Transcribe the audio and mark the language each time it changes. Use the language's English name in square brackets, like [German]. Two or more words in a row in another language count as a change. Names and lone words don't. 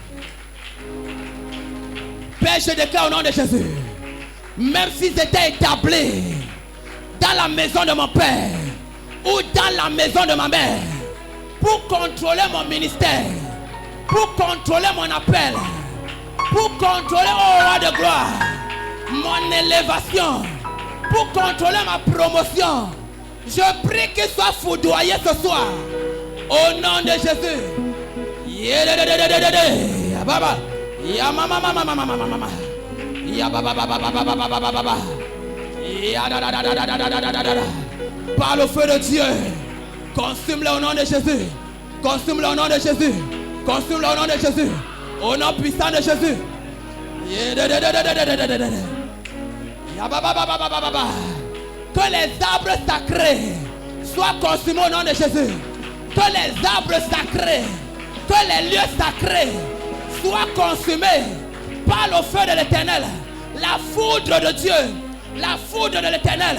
[French] Père, je déclare au nom de Jésus, même s'ils étaient établis dans la maison de mon père ou dans la maison de ma mère pour contrôler mon ministère, pour contrôler mon appel, pour contrôler au roi de gloire mon élévation, pour contrôler ma promotion, je prie qu'ils soient foudroyés ce soir au nom de Jésus. Baba. Ya mama mama mama mama mama. Ya baba baba baba baba baba baba. Ya da da da da da da da da da da. Par le feu de Dieu, consume-le au nom de Jésus. Consume-le au nom de Jésus. Consume-le au nom de Jésus. Au nom puissant de Jésus. Ya baba baba baba baba. Que les arbres sacrés soient consumés au nom de Jésus. Que les arbres sacrés, que les lieux sacrés soient consumés par le feu de l'Éternel. La foudre de Dieu, la foudre de l'Éternel.